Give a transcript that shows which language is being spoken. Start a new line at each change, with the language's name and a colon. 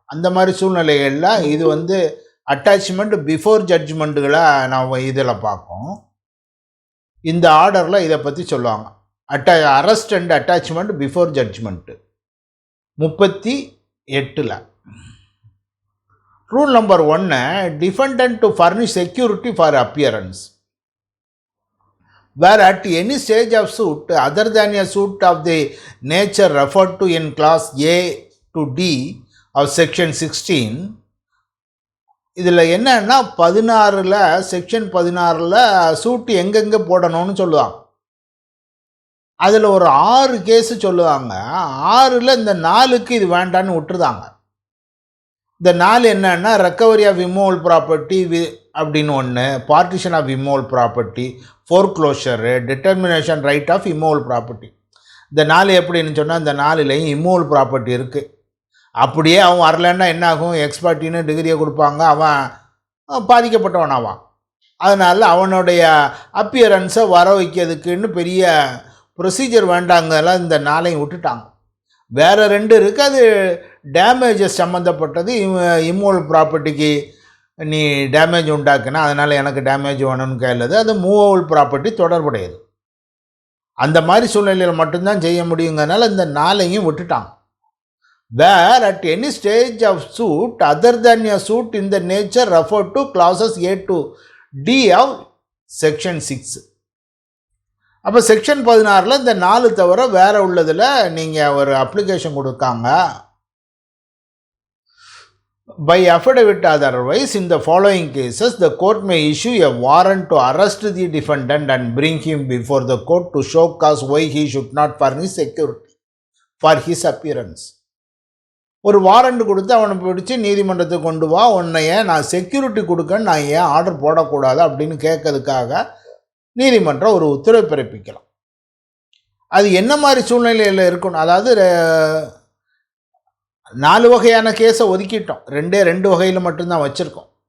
Tamil: அந்த மாதிரி சூழ்நிலைகளில் இது
English: attachment before ஜட்ஜ்மெண்ட்டுகளை
Tamil: நாம் இதில் பார்ப்போம். இந்த ஆர்டரில் இதை பற்றி சொல்லுவாங்க.
English: arrest and attachment before judgment
Tamil: 38.
English: Rule number 1, defendant to furnish security for appearance where at any stage of suit other than a suit of the nature referred to in class A to D of section 16.
Tamil: இதில் என்னன்னா 16ல் section 16ல் சூட்டு எங்கெங்கே போடணும்னு சொல்லுவாங்க. அதில் ஒரு 6 case சொல்லுவாங்க. 6ல் இந்த 4க்கு இது வேண்டான்னு விட்டுருதாங்க. இந்த 4 என்னன்னா
English: recovery of immovable property
Tamil: அப்படின்னு ஒன்று,
English: Partition of immovable property, foreclosure, determination right of immovable property.
Tamil: இந்த 4 எப்படின்னு சொன்னால் இந்த 4லையும் இம்மூவல் ப்ராப்பர்ட்டி இருக்குது. அப்படியே அவன் வரலன்னா என்ன ஆகும்? எக்ஸ்பர்ட்டின்னு டிகிரியை கொடுப்பாங்க, அவன் பாதிக்கப்பட்டவன் ஆவான். அதனால் அவனுடைய அப்பியரன்ஸை வர வைக்கிறதுக்குன்னு பெரிய ப்ரொசீஜர் வேண்டாங்கலாம் இந்த 4ஐயும் விட்டுட்டாங்க. வேறு 2 இருக்குது, அது டேமேஜஸ் சம்மந்தப்பட்டது. இம்மூவல் ப்ராப்பர்ட்டிக்கு நீ டேமேஜ் உண்டாக்குனா அதனால் எனக்கு டேமேஜ் வேணும்னு கேளுது. அது மூவபிள் ப்ராப்பர்ட்டி தொடர்புடையது. அந்த மாதிரி சூழ்நிலையில் மட்டும்தான் செய்ய முடியுங்கிறதுனால இந்த 4ஐயும் விட்டுட்டாங்க.
English: where at any stage of suit other than a suit in the nature referred to clauses A to D of section 6.
Tamil: அப்போ செக்ஷன் 16ல் இந்த 4 தவிர வேறு உள்ளதில் நீங்கள் ஒரு அப்ளிகேஷன் கொடுக்காங்க.
English: By affidavit otherwise, in the following cases, the court may issue a warrant to arrest the defendant and bring him before the court to show cause why he should not furnish security for his appearance.
Tamil: ஒரு warrant கொடுத்து அவனை பிடிச்சி நீதிமன்றத்துக்கு கொண்டு வா, உன்னைய நான் security கொடுக்கன்னு நான் ஏன் ஆர்டர் போடக்கூடாது அப்படின்னு கேட்கறதுக்காக நீதிமன்றம் ஒரு உத்தரவை பிறப்பிக்கலாம். அது என்ன மாதிரி சூழ்நிலையில் இருக்கணும்? அதாவது 4 வகையான கேஸை ஒதுக்கிட்டோம், 2 வகையில் மட்டும்தான் வச்சுருக்கோம்.